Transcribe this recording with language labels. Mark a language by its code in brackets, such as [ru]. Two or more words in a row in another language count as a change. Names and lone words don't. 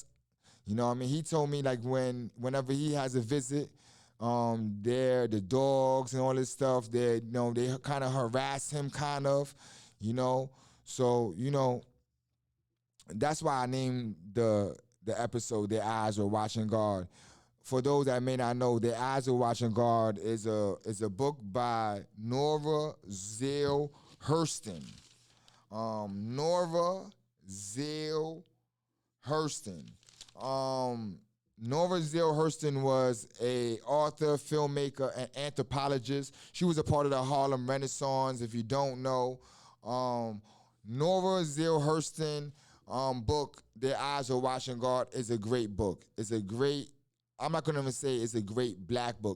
[en] He told me like whenever he has a visit, the dogs and all this stuff, they kind of harass him kind of. So that's why I named the episode "Their Eyes Were Watching God." For those that may not know, "Their Eyes Were Watching God" is a book by Nora Zale Hurston. Nora Zale Hurston. Nora Zale Hurston was a author, filmmaker, and anthropologist. She was a part of the Harlem Renaissance, if you don't know. Nora Zale Hurston book, "Their Eyes Are Watching God," is a great book. I'm not going to even say it's a great black book.